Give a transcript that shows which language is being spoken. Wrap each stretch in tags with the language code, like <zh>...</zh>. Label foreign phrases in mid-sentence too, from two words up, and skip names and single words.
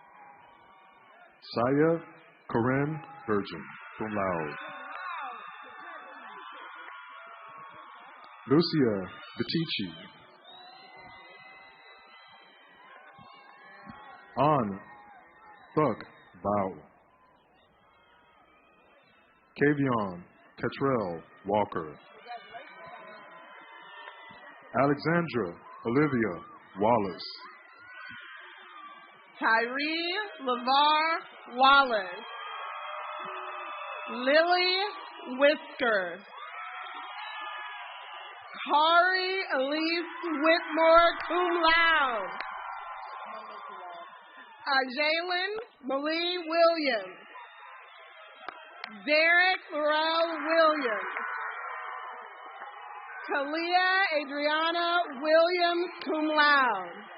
<en>Saya Corinne Virgin,</en> <la>cum laude.</la> <en>Lucia Vitici. An Thuk Bao. Kavion Catrell Walker. Alexandra Olivia Wallace. Tyree LeVar Wallace. Lily Whisker. Kari Elise Whitmore,</en> <la>cum laude.</la> <en>Jalen Malie Williams. Derek Laurel Williams. Talia Adriana Williams,</en> <la>cum laude.</la>